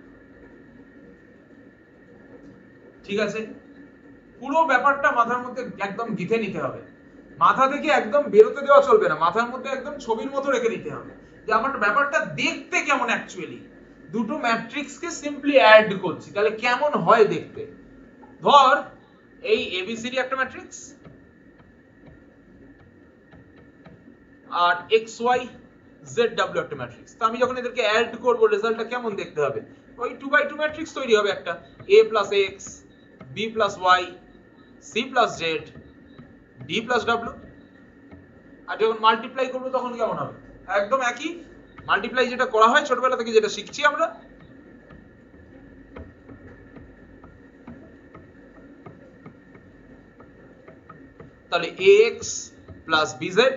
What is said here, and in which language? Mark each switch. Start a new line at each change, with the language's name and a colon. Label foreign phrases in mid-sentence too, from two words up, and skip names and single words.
Bangla: ঠিক আছে পুরো ব্যাপারটা মাথার মধ্যে একদম গিথে নিতে হবে মাথা থেকে একদম বেরোতে দেওয়া চলবে না মাথার মধ্যে একদম ছবির মতো রেখে দিতে হবে যে আমার ব্যাপারটা দেখতে কেমন অ্যাকচুয়ালি দুটো ম্যাট্রিক্সকে সিম্পলি অ্যাড করছি তাহলে কেমন হয় দেখতে ধর এই ABCD একটা ম্যাট্রিক্স আর XY ZW একটা ম্যাট্রিক্স তো আমি যখন এদেরকে অ্যাড করব রেজাল্টটা কেমন দেখতে হবে ওই 2x2 ম্যাট্রিক্স তৈরি হবে একটা
English: A plus X B plus Y C plus Z D plus W
Bangla: আর যখন মাল্টিপ্লাই করব তখন কেমন হবে একদম একই মাল্টিপ্লাই যেটা করা হয় ছোটবেলা থেকে যেটা শিখছি আমরা তাহলে
English: AX plus BZ